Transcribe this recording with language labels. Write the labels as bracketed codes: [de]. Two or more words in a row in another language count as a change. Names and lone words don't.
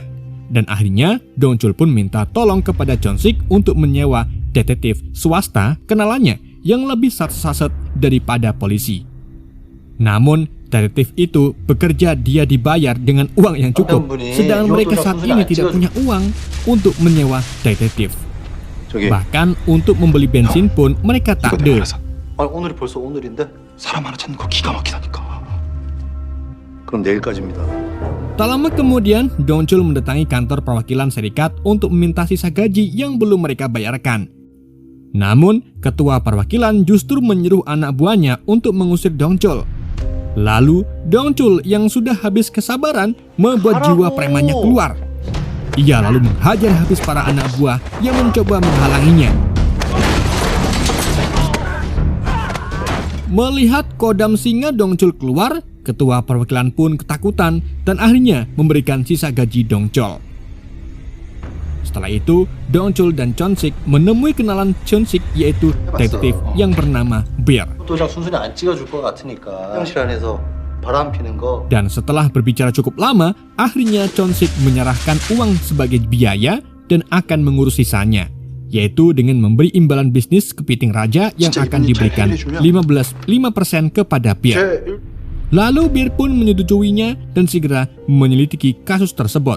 [id] Dan akhirnya, Dongchul pun minta tolong kepada Chon-sik untuk menyewa detektif swasta kenalannya yang lebih saset-saset daripada polisi. Namun, detektif itu bekerja dia dibayar dengan uang yang cukup, sedangkan mereka saat ini tidak punya uang untuk menyewa detektif. Bahkan untuk membeli bensin pun mereka tak ada. [ko] 아니, 오늘이 벌써 오늘인데? 사람 하나 찾는 거 기가 막히다니까. 그럼 내일까지입니다. [id] Tak lama kemudian, Dongchul mendatangi kantor perwakilan serikat untuk meminta sisa gaji yang belum mereka bayarkan. Namun, ketua perwakilan justru menyuruh anak buahnya untuk mengusir Dongchul. Lalu, Dongchul yang sudah habis kesabaran membuat jiwa premannya keluar. Ia lalu menghajar habis para anak buah yang mencoba menghalanginya. Melihat kodam singa Dongchul keluar, ketua perwakilan pun ketakutan dan akhirnya memberikan sisa gaji Dongchul. Setelah itu, Dongchul dan Chon-sik menemui kenalan Chon-sik yaitu detektif yang bernama Bear. [ko] 도장 순순히 안 찍어줄 것 같으니까 화장실 안에서 바람 피는 거. [id] Dan setelah berbicara cukup lama, akhirnya Chon-sik menyerahkan uang sebagai biaya dan akan mengurus sisanya, yaitu dengan memberi imbalan bisnis kepiting raja yang akan diberikan 5% kepada Bear. Lalu Bear pun menyetujuinya dan segera menyelidiki kasus tersebut.